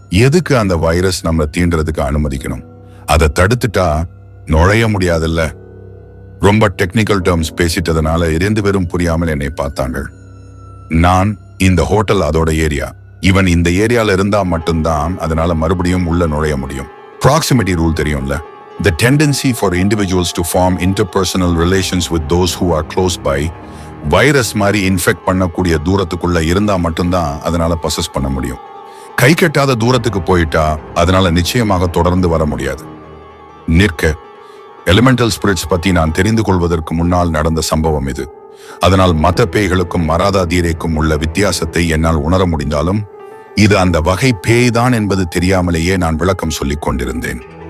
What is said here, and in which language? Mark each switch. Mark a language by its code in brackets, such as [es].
[ta] எதுக்கு அந்த வைரஸ் நம்மளை தீண்டுறதுக்கு அனுமதிக்கணும்? அதை தடுத்துட்டா நுழைய முடியாதுல்ல? ரொம்ப டெக்னிக்கல் டேர்ம்ஸ் பேசிட்டதுனால 2 பேரும் புரியாமல் என்னை பார்த்தாங்க. நான் இந்த ஹோட்டல் அதோட ஏரியா, இவன் இந்த ஏரியால இருந்தா மட்டும்தான் அதனால மறுபடியும் உள்ள நுழைய முடியும். ப்ராக்சிமிட்டி ரூல் தெரியும்ல? [en] The tendency for individuals to form interpersonal relations with those who are close by. [ta] Virus மாதிரி இன்ஃபெக்ட் பண்ணக்கூடிய தூரத்துக்குள்ள இருந்தா மட்டும்தான் அதனால பொசஸ் பண்ண முடியும். கை கட்டாத தூரத்துக்கு போயிட்டா அதனால நிச்சயமாக தொடர்ந்து வர முடியாது. நிற்க எலிமெண்டல் ஸ்பிரிட்ஸ் பத்தி நான் தெரிந்து கொள்வதற்கு முன்னால் நடந்த சம்பவம் இது. அதனால் மத பேய்களுக்கும் மராதா தீரேக்கும் உள்ள வித்தியாசத்தை என்னால் உணர முடிந்தாலும் இது அந்த வகை பேய்தான் என்பது தெரியாமலேயே நான் விளக்கம் சொல்லிக் கொண்டிருந்தேன்.